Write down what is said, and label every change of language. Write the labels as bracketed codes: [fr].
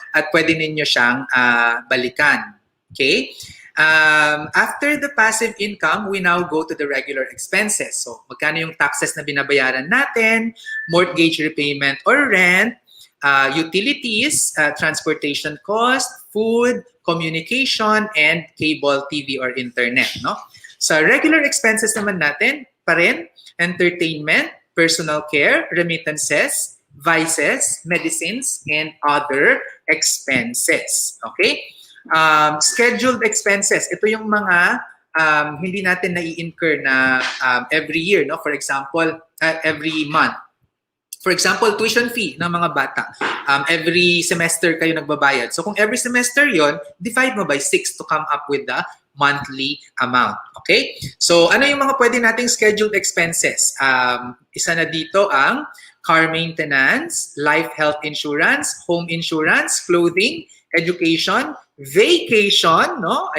[tl] At pwede ninyo siyang balikan. [en] Okay? After the passive income, we now go to the regular expenses. So, magkano yung taxes na binabayaran natin, mortgage repayment or rent, utilities, transportation cost, food, communication, and cable, TV, or internet, no? Sa regular expenses naman natin, pa rin, entertainment, personal care, remittances, vices, medicines, and other expenses. Okay? Scheduled expenses. Ito yung mga hindi natin nai-incur na every year, no? For example, every month. For example, tuition fee ng mga bata. [tl] Every semester kayo nagbabayad. [en] So kung every semester yon, divide mo by 6 to come up with the monthly amount. Okay? So ano yung mga pwede nating scheduled expenses? Isa na dito ang car maintenance, life health insurance, home insurance, clothing, education, vacation, no?